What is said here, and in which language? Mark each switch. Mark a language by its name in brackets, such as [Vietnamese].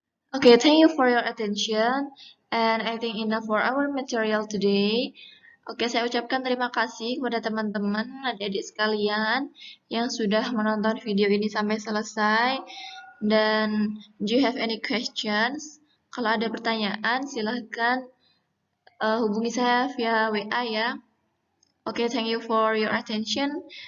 [English] Okay, thank you for your attention, and I think enough for our material today. [Indonesian] Oke, saya ucapkan terima kasih kepada teman-teman, adik-adik sekalian yang sudah menonton video ini sampai selesai. Dan [English] do you have any questions? [Indonesian] Kalau ada pertanyaan, silahkan hubungi saya via WA ya. [English] Oke, thank you for your attention.